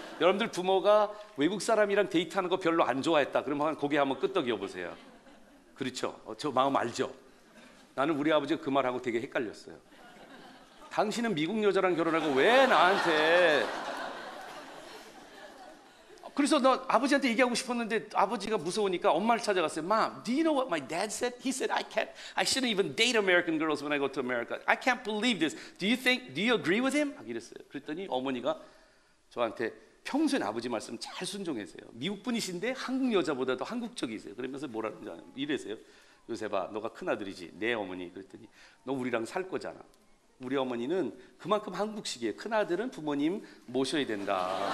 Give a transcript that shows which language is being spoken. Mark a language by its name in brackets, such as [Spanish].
[Korean] 여러분들 부모가 외국 사람이랑 데이트하는 거 별로 안 좋아했다 그러면 고개 한번 끄덕여 보세요. 그렇죠? 저 마음 알죠? 나는 우리 아버지가 그 말하고 되게 헷갈렸어요. 당신은 미국 여자랑 결혼하고 왜 나한테. 그래서 나 아버지한테 얘기하고 싶었는데 아버지가 무서우니까 엄마를 찾아갔어요. [English] Mom, do you know what my dad said? He said I shouldn't even date American girls when I go to America. I can't believe this. Do you agree with him? [Korean] 이랬어요. 그랬더니 어머니가 저한테 평소에 아버지 말씀 잘 순종하세요. 미국 분이신데 한국 여자보다도 한국적이세요. 그러면서 뭐라는지 아요? 이래세요. 요셉아, 너가 큰 아들이지. 내 어머니. 그랬더니 너 우리랑 살 거잖아. 우리 어머니는 그만큼 한국식이에요. 큰 아들은 부모님 모셔야 된다.